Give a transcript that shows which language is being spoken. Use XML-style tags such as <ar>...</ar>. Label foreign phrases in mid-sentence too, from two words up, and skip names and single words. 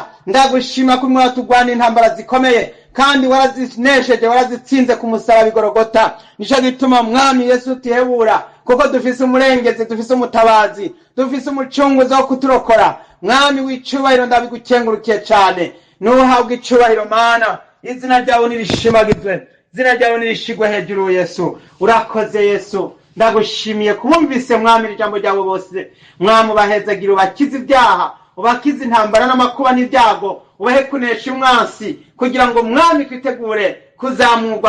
<rn>Ndagushima ko mwa tugwana intambara zikomeye, kandi warazinesheje, warazitsinze ku musaraba Igorogota. Nico gituma mwami Yesu utihebura, kuko dufise umurengezi, dufise umutabazi, dufise umucunguzi wo kuturokora. Mwami w'icubahiro, ndabigukengurukiye cyane. Nuhabwe icubahiro Mana, izina ryawe nirishimagizwe, izina ryawe nirishigwe hejuru. Yesu urakoze, Yesu ndagushimiye kubumvise mwami ijambo ryawe bose. Mwami ubahezagira, ubakize ibyaha, ubakize intambara n'amakuba n'ibyago, ubahe kunesha umwansi, kugira ngo mwami twitegure kuzamurwa.</rn>